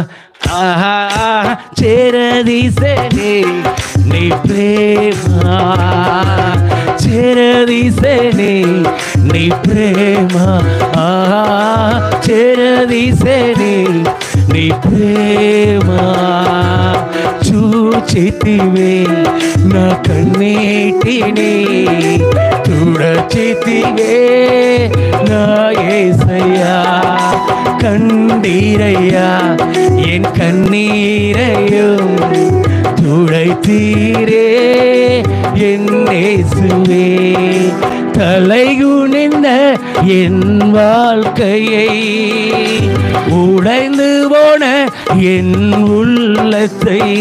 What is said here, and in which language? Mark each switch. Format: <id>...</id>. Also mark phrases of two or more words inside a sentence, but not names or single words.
<te>చేరదీసని నీ ప్రేమ, చేరదీసని నీ ప్రేమ, చేరదీసని నీ ప్రేమ. చూచి చూచితివే నా కన్నీటిని తుడచితివే నా యేసయ్యా</te> <ta>கண்டீரையா என் கண்ணீரையும் துடைத்தீரே என் இயேசுவே தலைகுனிந்த என் வாழ்க்கையை உடைந்து போன என் உள்ளத்தை</ta>